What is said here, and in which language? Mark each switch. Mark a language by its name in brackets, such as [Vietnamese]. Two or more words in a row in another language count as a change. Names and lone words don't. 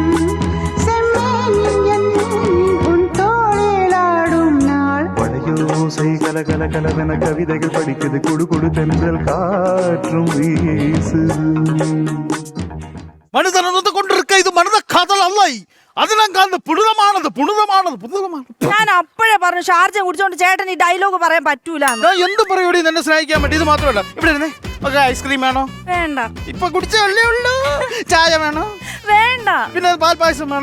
[Tamil] ஓசை கல கல கலவென கவிதைகள் படிக்குது, குடு குடு தென்றல் காற்றும் வீசுது. மனிதனது கொண்டிருக்க இது மனித காதல் அல்ல. [Malayalam] അതിനെക്കാളും പുണിതമാണത്. ഞാൻ അപ്പോഴേ പറഞ്ഞു ഷാർജ കുടിച്ചോണ്ട് ചേട്ടൻ ഈ ഡയലോഗ് പറയാൻ പറ്റൂല. എന്ത് പറയൂടി നിന്നെ സ്നേഹിക്കാൻ വേണ്ടി? ഇത് മാത്രമല്ല, ഇവിടെ ഐസ്ക്രീം വേണോ? വേണ്ട. ഇപ്പൊ കുടിച്ചല്ലേ ഉള്ളൂ. ചായ വേണോ? വേണ്ട. പിന്നെ പാൽപായസം വേണോ?